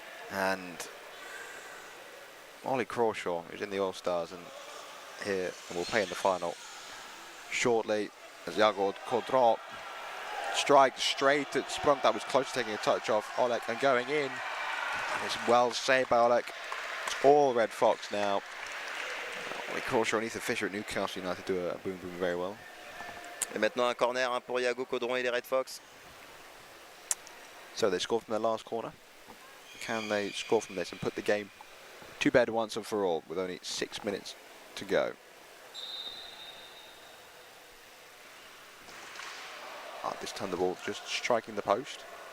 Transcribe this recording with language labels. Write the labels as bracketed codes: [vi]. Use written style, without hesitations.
[en] And Ollie Crawshaw, who's in the All-Stars and here and will play in the final shortly, as Jagold Caudron strikes straight at Sprunk. That was close to taking a touch off Oleg and going in. And it's well saved by Oleg. It's all Red Fox now. Ollie Crawshaw and Ethan Fisher at Newcastle United do a boom very well. [fr] Et maintenant un corner pour Yago Caudron et les Red Fox. [en] So they scored from their last corner. Can they score from this and put the game to bed once and for all with only 6 minutes to go? This time the ball just striking the post.